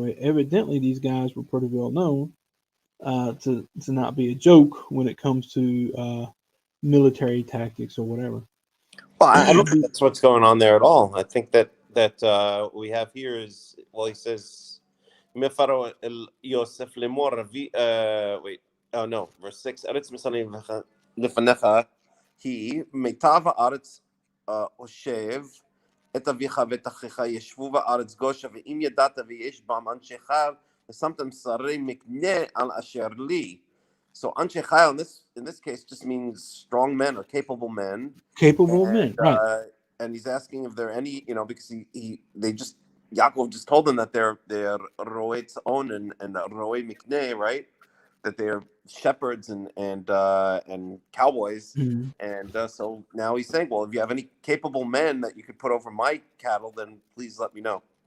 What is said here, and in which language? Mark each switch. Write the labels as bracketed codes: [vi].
[en] So evidently these guys were pretty well known to not be a joke when it comes to military tactics or whatever. Well, I don't think that's what's going on there at all. I think that what we have here is, well, he says, [he] Yosef lemor, [en] verse 6. [he] Eretz Mitzrayim lefanecha hi meitav haaretz oshev את אביך ואת אחיך ישבו בארץ גושן ואם ידעת ויש בם אנשי חיל ושמתם שרי מקנה על אשר לי. [en] So [he] אנשי חיל [en] in this case just means strong men or capable men. Capable men, right? And he's asking if there are any, because Yaakov just told them that they're [he] roe tzon [en] and [he] roe mikneh, [en] right? That they're shepherds and cowboys, and so now he's saying, well, if you have any capable men that you could put over my cattle, then please let me know.